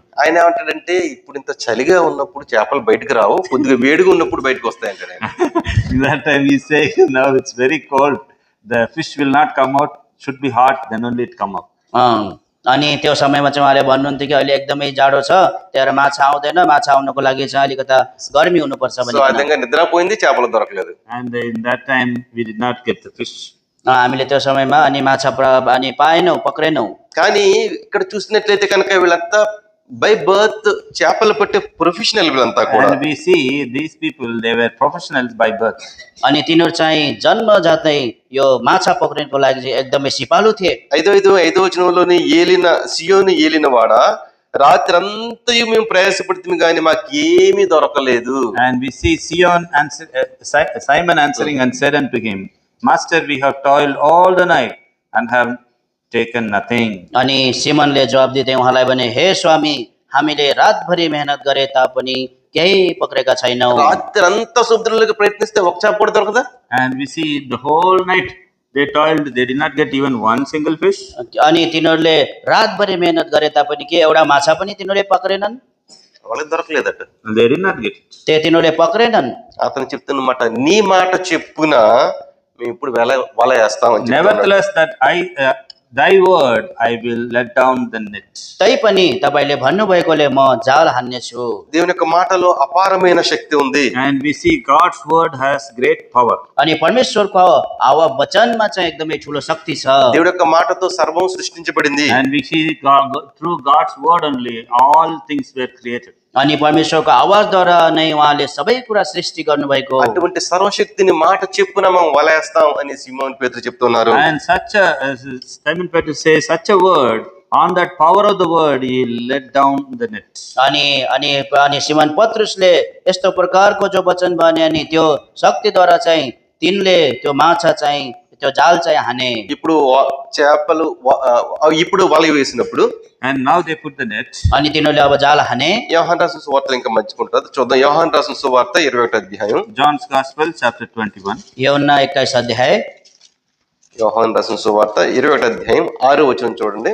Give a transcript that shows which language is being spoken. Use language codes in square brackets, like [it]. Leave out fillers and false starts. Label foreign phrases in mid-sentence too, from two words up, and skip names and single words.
[te] ఆయన ఏమంటాడంటే ఇప్పుడు ఇంత చలిగా ఉన్నప్పుడు చేపలు బయటకు రావు, కొద్దిగా వేడిగా ఉన్నప్పుడు బయటకు వస్తాయంటాడు ఆయన. [en] In that time he say, now it's very cold, the fish will not come out, should be hot, then only it come out. [ne] अनि त्यो समयमा चाहिँ उहाँले भन्नुहुन्थ्यो कि अहिले एकदमै जाडो छ, त्यही माछा आउँदैन, माछा आउनको लागि चाहिँ अलिकता गर्मी हुनुपर्छ [te] సో [ne] भने [te] ఆ విధంగా నిద్రపోయింది, చేపలు దొరకలేదు. [en] And in that time we did not get the fish. [ne] हामीले त्यो समयमा अनि माछा अनि पाएनौँ, पक्रेनौँ। [te] కానీ ఇక్కడ చూసినట్లయితే కనుక వీళ్ళంతా [en] by birth [te] చేపలు పట్టే ప్రొఫెషనల్ వీళ్ళంతా కూడా. [en] And we see these people, they were professionals by birth. [ne] अनि तिनीहरू चाहिँ जन्मजातै यो माछा पक्रिनको लागि चाहिँ एकदमै सिपालु थिए। [te] 5 వచనంలోని సియోను ఏలిన వాడ, రాత్రంతయు మేము ప్రయాసపడుతుంది కానీ మాకు ఏమీ దొరకలేదు. [en] And we see Simon answering and said unto him, Master, we have toiled all the night and have taken nothing. [ne] अनि सिमनले जवाब दिँदै उहाँलाई भने, हे स्वामी, हामीले रातभरि मेहनत गरे तापनि केही पक्रेका छैनौँ। [te] రాత్రంతా సముద్రంలోకి ప్రయత్నిస్తే ఒక చేప కూడా దొరకదా? [en] And we see the whole night they toiled, they did not get even one single fish. [ne] अनि तिनीहरूले रातभरि मेहनत गरे तापनि के एउटा माछा पनि तिनीहरूले पक्रेनन्? [te] వాళ్ళకి దొరకలేదట. [en] They did not get it. [ne] तिनीहरूले पक्रेनन्। [te] అతను చెప్తున్నమాట, నీ మాట చెప్పున మేము ఇప్పుడు వల వేస్తామని చెప్తున్నాడు. [en] Nevertheless, that thy word I will let down the net. [ne] तैपनि तपाईले भन्नुभएकोले म जाल हान्नेछु। [te] దేవుని యొక్క మాటలో అపారమైన శక్తి ఉంది. [en] And we see God's word has great power. [ne] अनि परमेश्वरको वचनमा चाहिँ एकदमै ठुलो शक्ति छ। [te] దేవుడి యొక్క మాటతో సర్వం సృష్టించబడింది. [en] And we see through God's word only all things were created. [ne] अनि परमेश्वरको आवाजद्वारा नै उहाँले सबै कुरा सृष्टि गर्नुभएको। [te] అటువంటి సర్వశక్తిని మాట చెప్పున మనం వలేస్తాం అని సిమోన్ పేతురు చెప్తున్నారు. [en] And Simon Peter says, such a word, on that power of the word he let down the net. [ne] अनि सिमन पत्रुसले यस्तो प्रकारको जो वचन भने अनि त्यो शक्तिद्वारा चाहिँ तिनले त्यो माछा चाहिँ त्यो जाल चाहिँ हाने। [te] ఇప్పుడు చేపలు ఇప్పుడు వల వేసినప్పుడు [en] And now they put the net. [ne] अनि तिनीहरूले अब जाल हाने। [te] యోహాను రాసిన సువార్తలు ఇంకా మంచుకుంటారు, చూద్దాం. యోహాను రాసిన సువార్త 21వ అధ్యాయం. [en] John's Gospel chapter 21. [ne] యోహన్నా 21 अध्याय। [te] యోహాను రాసిన సువార్త 21వ అధ్యాయం 6వ వచనం చూడండి.